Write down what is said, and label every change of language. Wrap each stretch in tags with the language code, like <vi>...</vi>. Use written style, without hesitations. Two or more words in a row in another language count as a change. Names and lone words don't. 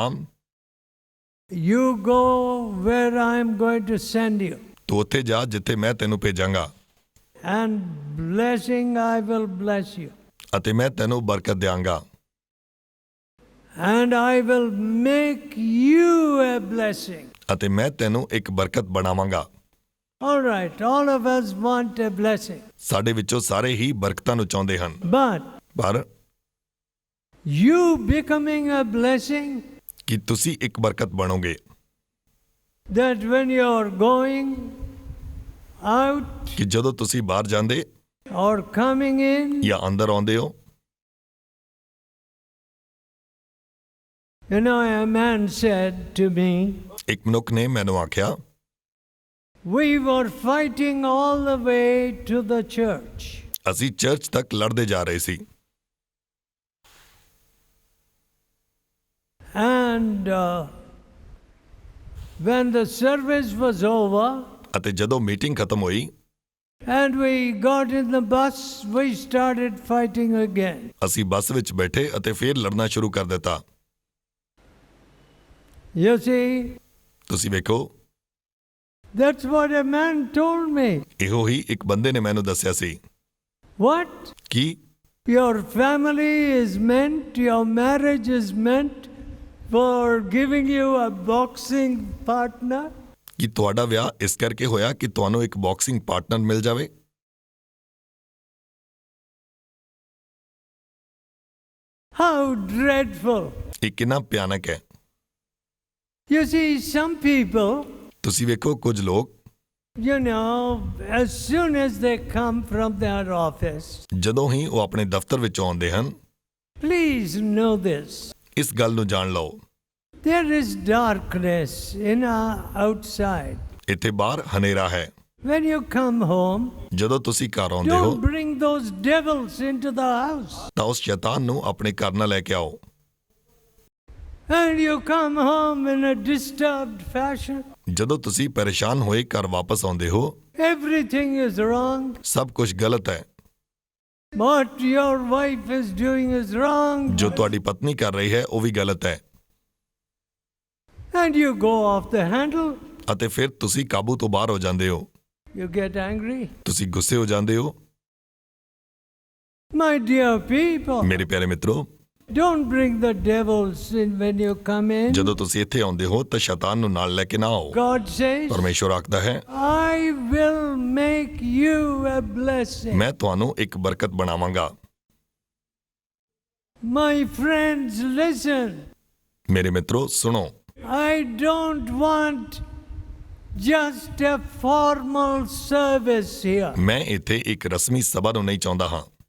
<en>Abraham,</en> <pa>ਅਬਰਾਹਮ</pa> <en>You go where I'm going to send you,</en> <pa>ਤੂੰ ਉੱਥੇ ਜਾ ਜਿੱਥੇ ਮੈਂ ਤੈਨੂੰ ਭੇਜਾਂਗਾ</pa> <en>and blessing I will bless you,</en> <pa>ਅਤੇ ਮੈਂ ਤੈਨੂੰ ਬਰਕਤ ਦਿਆਂਗਾ</pa> <en>and I will make you a blessing.</en> <pa>ਅਤੇ ਮੈਂ ਤੈਨੂੰ ਇੱਕ ਬਰਕਤ ਬਣਾਵਾਂਗਾ।</pa> <en>All right, all of us want a blessing.</en> <pa>ਸਾਡੇ ਵਿੱਚੋਂ ਸਾਰੇ ਹੀ ਬਰਕਤਾਂ ਨੂੰ ਚਾਹੁੰਦੇ ਹਨ,</pa> <en>But</en> <pa>ਪਰ</pa> <en>you becoming a blessing,</en> <pa>ਕੀ ਤੁਸੀਂ ਇੱਕ ਬਰਕਤ ਬਣੋਗੇ</pa> <en>that when you're going out</en> <pa>ਕਿ ਜਦੋਂ ਤੁਸੀਂ ਬਾਹਰ ਜਾਂਦੇ</pa> <en>or coming in,</en> <pa>ਜਾਂ ਅੰਦਰ ਆਉਂਦੇ ਹੋ।</pa> <en>you know, a man said to me,</en> <pa>ਇੱਕ ਮਨੁੱਖ ਨੇ ਮੈਨੂੰ ਆਖਿਆ,</pa> <en>we were fighting all the way to the church.</en> <pa>ਅਸੀਂ ਚਰਚ ਤੱਕ ਲੜਦੇ ਜਾ ਰਹੇ ਸੀ</pa> <en>And when the service was over</en> <pa>ਅਤੇ ਜਦੋਂ ਮੀਟਿੰਗ ਖਤਮ ਹੋਈ</pa> <en>and we got in the bus, we started fighting again.</en> <pa>ਅਸੀਂ ਬੱਸ ਵਿੱਚ ਬੈਠੇ ਅਤੇ ਫਿਰ ਲੜਨਾ ਸ਼ੁਰੂ ਕਰ ਦਿੱਤਾ।</pa> <en>You see,</en> <pa>ਤੁਸੀਂ ਵੇਖੋ,</pa> <en>that's what a man told me.</en> <pa>ਇਹੋ ਹੀ ਇੱਕ ਬੰਦੇ ਨੇ ਮੈਨੂੰ ਦੱਸਿਆ ਸੀ</pa> <en>What?</en> <pa>ਕਿ</pa> <en>Your family is meant, your marriage is meant for giving you a boxing partner?</en> <pa>ਕਿ ਤੁਹਾਡਾ ਵਿਆਹ ਇਸ ਕਰਕੇ ਹੋਇਆ ਕਿ ਤੁਹਾਨੂੰ ਇੱਕ</pa> <en>boxing partner</en> <pa>ਮਿਲ ਜਾਵੇ।</pa> <en>How dreadful.</en> <pa>ਇਹ ਕਿੰਨਾ ਭਿਆਨਕ ਹੈ।</pa> <en>You see, some people,</en> <pa>ਤੁਸੀਂ ਵੇਖੋ, ਕੁਝ ਲੋਕ</pa> <en>you know, as soon as they come from their office,</en> <pa>ਜਦੋਂ ਹੀ ਉਹ ਆਪਣੇ ਦਫ਼ਤਰ ਵਿੱਚੋਂ ਆਉਂਦੇ ਹਨ,</pa> <en>please know this.</en> <pa>ਇਸ ਗੱਲ ਨੂੰ ਜਾਣ ਲਓ,</pa> <en>There is darkness in our outside.</en> <pa>ਇੱਥੇ ਬਾਹਰ ਹਨੇਰਾ ਹੈ।</pa> <en>When you come home,</en> <pa>ਜਦੋਂ ਤੁਸੀਂ ਘਰ ਆਉਂਦੇ ਹੋ</pa> <en>don't bring those devils into the house.</en> <pa>ਤਾਂ ਉਸ ਸ਼ੈਤਾਨ ਨੂੰ ਆਪਣੇ ਘਰ ਨਾਲ ਲੈ ਕੇ ਆਓ।</pa> <en>And you come home in a disturbed fashion.</en> <pa>ਜਦੋਂ ਤੁਸੀਂ ਪਰੇਸ਼ਾਨ ਹੋਏ ਘਰ ਵਾਪਸ ਆਉਂਦੇ ਹੋ,</pa> <en>Everything is wrong.</en> <pa>ਸਭ ਕੁਝ ਗਲਤ ਹੈ।</pa> <en>What your wife is doing is wrong.</en> <pa>ਜੋ ਤੁਹਾਡੀ ਪਤਨੀ ਕਰ ਰਹੀ ਹੈ ਉਹ ਵੀ ਗਲਤ ਹੈ।</pa> <en>And you go off the handle.</en> <pa>ਅਤੇ ਫਿਰ ਤੁਸੀਂ ਕਾਬੂ ਤੋਂ ਬਾਹਰ ਹੋ ਜਾਂਦੇ ਹੋ,</pa> <en>You get angry.</en> <pa>ਤੁਸੀਂ ਗੁੱਸੇ ਹੋ ਜਾਂਦੇ ਹੋ।</pa> <en>My dear people,</en> <pa>ਮੇਰੇ ਪਿਆਰੇ ਮਿੱਤਰੋ,</pa> <en>don't bring the devils in when you come in.</en> <pa>ਜਦੋਂ ਤੁਸੀਂ ਇੱਥੇ ਆਉਂਦੇ ਹੋ ਤਾਂ ਸ਼ੈਤਾਨ ਨੂੰ ਨਾਲ ਲੈ ਕੇ ਨਾ ਆਓ।</pa> <en>God says,</en> <pa>ਪਰਮੇਸ਼ਵਰ ਆਖਦਾ ਹੈ,</pa> <en>I will make you a blessing.</en> <pa>ਮੈਂ ਤੁਹਾਨੂੰ ਇੱਕ ਬਰਕਤ ਬਣਾਵਾਂਗਾ।</pa> <en>My friends, listen.</en> <pa>ਮੇਰੇ ਮਿੱਤਰੋ ਸੁਣੋ,</pa> <en>I don't want just a formal service here.</en> <pa>ਮੈਂ ਇੱਥੇ ਇੱਕ ਰਸਮੀ ਸਭਾ ਨੂੰ ਨਹੀਂ ਚਾਹੁੰਦਾ ਹਾਂ,</pa>